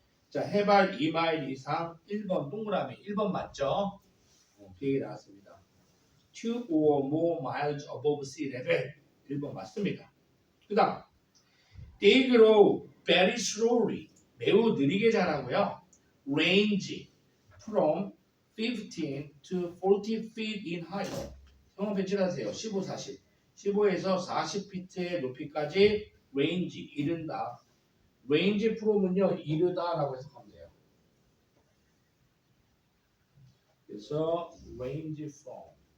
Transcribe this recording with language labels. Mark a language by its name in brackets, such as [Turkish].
[Korean] 자, 해발 2마일 이상 1번 동그라미 1번 맞죠? 그 얘기 나왔습니다. [English] 2 or more miles above sea level [Korean] 1번 맞습니다. [English] 그 다음 They grow very slowly [Korean] 매우 느리게 자라고요. [English] Range from 15 to 40 feet in height. [Korean] 성원 배치하세요. 15, 40. 15에서 40피트의 높이까지 range, 이른다. range from은요, 이르다라고 해석하면 돼요. 그래서 range from.